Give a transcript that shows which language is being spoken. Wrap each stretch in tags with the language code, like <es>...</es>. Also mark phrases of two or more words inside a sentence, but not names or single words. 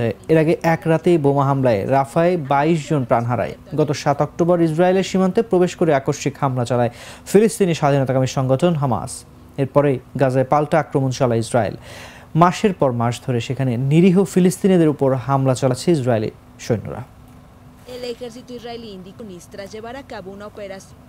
<bn>এর আগে এক রাতেই বোমা হামলায় রাফায় 22 জন প্রাণ হারায়। গত 7 অক্টোবর ইসরায়েলের সীমান্তে প্রবেশ করে আকস্মিক হামলা চালায় ফিলিস্তিনি স্বাধীনতাকামী সংগঠন হামাস। এরপরে গাজায় পাল্টা আক্রমণ চালায় ইসরায়েল। মাসের পর মাস ধরে সেখানে নিরীহ ফিলিস্তিনিদের উপর হামলা চালাচ্ছে ইসরায়েলি সৈন্যরা।</bn> <es>El ejército israelí indicó tras llevar a cabo una operación.</es>